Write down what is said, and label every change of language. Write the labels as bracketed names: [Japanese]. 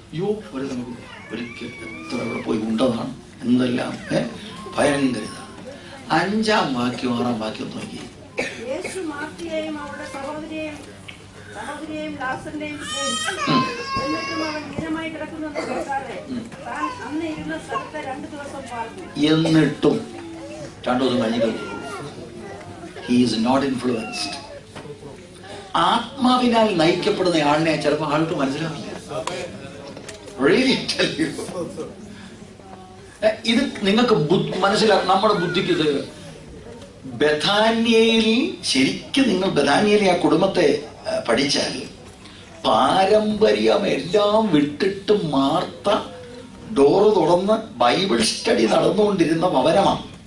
[Malayalam] അയ്യോ നമുക്ക് ഒരിക്കൽ എത്ര ഇവിടെ പോയി ഉണ്ടതാണ് എന്തെല്ലാം ഭയങ്കര ഇതാണ്. 5-ാം വാക്യം 6-ാം വാക്യം നോക്കി. യേശു മാർത്തിയെയും അവരുടെ സഹോദരിയെയും ലാസറിനെയും സ്നേഹിച്ചു. എന്നിട്ടും അവൻ ദീനമായി കിടക്കുന്നെന്ന് കേട്ടാതെ താൻ അന്ന് ഇരുന്ന സ്ഥലത്ത് 2 ദിവസം പാർത്തു. എന്നിട്ടും 2 ദിവസം കഴിഞ്ഞിട്ട് [English] he is not influenced. [Malayalam] ആത്മാവിനാൽ നയിക്കപ്പെടുന്ന ആളിനെ ചിലപ്പോൾ ആൾക്ക് മനസ്സിലാവില്ല. [English] Really tell you. [Malayalam] ഇത് നിങ്ങൾക്ക് മനസ്സിലാക്കാം. നമ്മുടെ ബുദ്ധിക്ക് ഇത് ബഥാന്യയിൽ ശരിക്കും നിങ്ങൾ ബഥാന്യയിലെ ആ കുടുംബത്തെ പഠിച്ചാൽ പാരമ്പര്യം എല്ലാം വിട്ടിട്ട് മാർത്ത ഡോറ് തുറന്ന് ബൈബിൾ സ്റ്റഡി നടന്നുകൊണ്ടിരുന്ന ഭവനമാണ്.